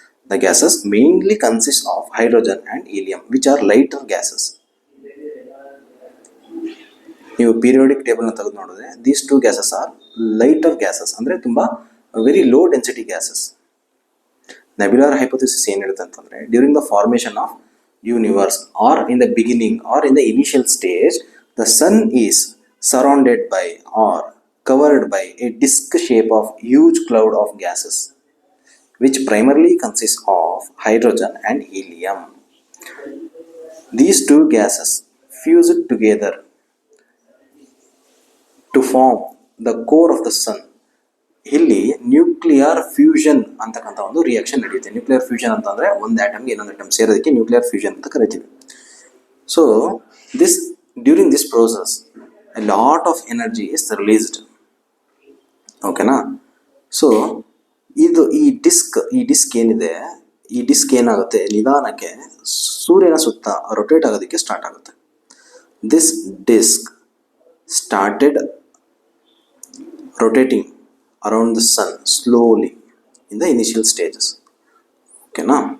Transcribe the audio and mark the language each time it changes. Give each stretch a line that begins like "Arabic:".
English: The gases mainly consist of hydrogen and helium, which are lighter gases.
Kannada: ನೀವು periodic ಟೇಬಲ್ನ ತೆಗೆದು ನೋಡಿದ್ರೆ
English: these two gases are lighter gases,
Kannada: ಅಂದರೆ ತುಂಬ
English: Very low density gases. Nebular hypothesis
Kannada: ಏನು ಹೇಳುತ್ತೆ ಅಂತಂದರೆ,
English: During the formation of universe, or in the beginning, or in the initial stage, the sun is surrounded by or covered by a disc shape of huge cloud of gases which primarily consists of hydrogen and helium. These two gases fused together to form the core of the sun.
Kannada: ಇಲ್ಲಿ nuclear fusion ಅಂತಕ್ಕಂಥ ಒಂದು reaction ನಡೆಯುತ್ತೆ. Nuclear fusion ಅಂತಂದರೆ ಒಂದು ಆಟಮ್ಗೆ ಇನ್ನೊಂದು atom ಸೇರೋದಕ್ಕೆ nuclear fusion ಅಂತ ಕರಿತೀವಿ.
English: So during this process a lot of energy is released. ಓಕೆನಾ.
Kannada: ಸೊ ಈ ಡಿಸ್ಕ್ ಏನಿದೆ, ಈ ಡಿಸ್ಕ್ ಏನಾಗುತ್ತೆ, ನಿಧಾನಕ್ಕೆ ಸೂರ್ಯನ ಸುತ್ತ ರೊಟೇಟ್ ಆಗೋದಕ್ಕೆ ಸ್ಟಾರ್ಟ್ ಆಗುತ್ತೆ.
English: This disc started rotating around the sun slowly in the initial stages. ಓಕೆನಾ.